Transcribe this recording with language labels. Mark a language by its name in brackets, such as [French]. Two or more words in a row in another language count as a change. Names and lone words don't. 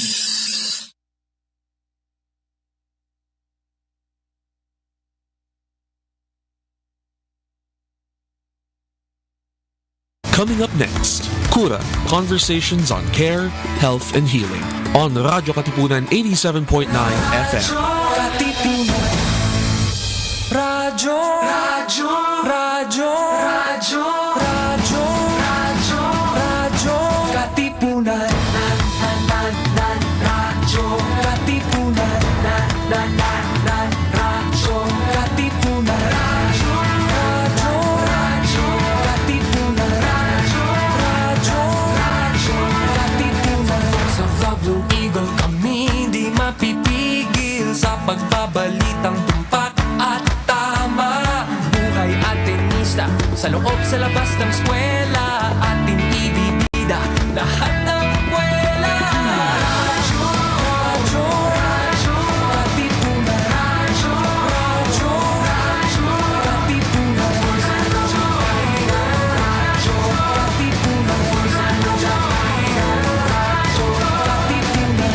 [English] Coming up next, Cura, Conversations on Care, Health, and Healing on Radyo Katipunan 87.9 FM. [Filipino] Radyo, Radyo, Radyo, Radyo, Radyo, Radyo, Radyo, Katipunan, Radyo, Katipunan, Radyo, Katipunan, Radyo, Radyo, Radyo, Katipunan, Radyo, Radyo, Radyo, Katipunan. [English] Voice of the Blue Eagle, [Filipino] kami di mapipigil sa pagbabalitang tumpak at tama. Buhay at tenista, sa loob sa labas ng eskwela, ating ibibida lahat ng kwela. Radyo, Radyo, Radyo, Katipunan, Radyo, Radyo, Radyo, Katipunan, Radyo, Radyo, Katipunan, Radyo, Katipunan.